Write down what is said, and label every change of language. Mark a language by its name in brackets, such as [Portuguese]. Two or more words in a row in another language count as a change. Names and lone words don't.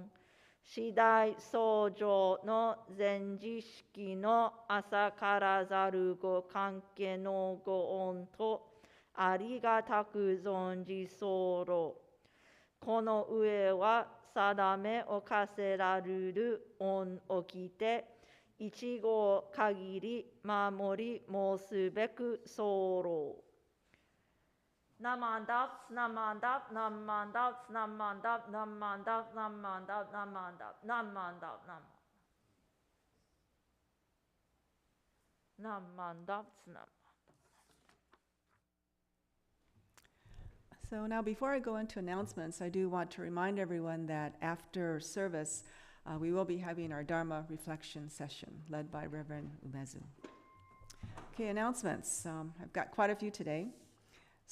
[Japanese] 次第相承の善知識のあさからざる御勧化の御恩とありがたく存じ候. この上は定めおかせらるる御掟一期かぎりまもりまうすべく候. なまんだぶ、なまんだぶ、なまんだぶ、なまんだぶ、なまんだぶ、なまんだぶ、なまんだぶ、なまんだぶ、なまんだぶ、なまんだぶ. [English] So now before I go into announcements, I do want to remind everyone that after service, we will be having our Dharma reflection session led by Reverend Umezu. Okay, announcements. I've got quite a few today.